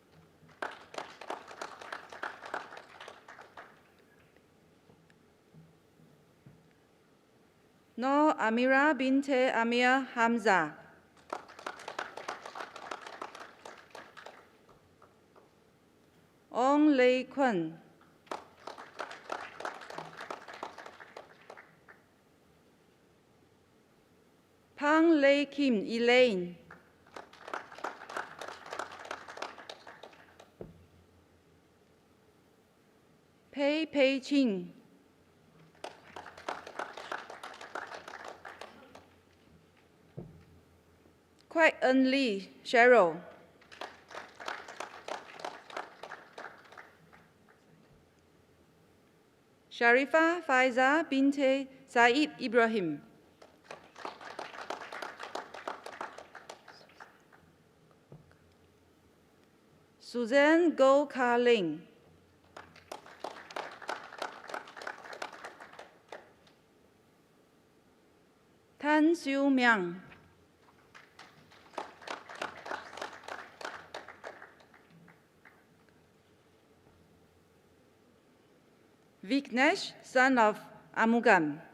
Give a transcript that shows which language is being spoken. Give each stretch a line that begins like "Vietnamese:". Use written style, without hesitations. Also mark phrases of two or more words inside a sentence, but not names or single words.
English: Nur Amira binte Amir Hamza. Ong Lei Kun. Pang Lei Kim Elaine. Pei Pei Ching. Quek En Lee Cheryl. Sharifa Faiza binte Said Ibrahim. Suzanne Go Ka Ling. Tan Xiu Miang. Vignesh, son of Amugam.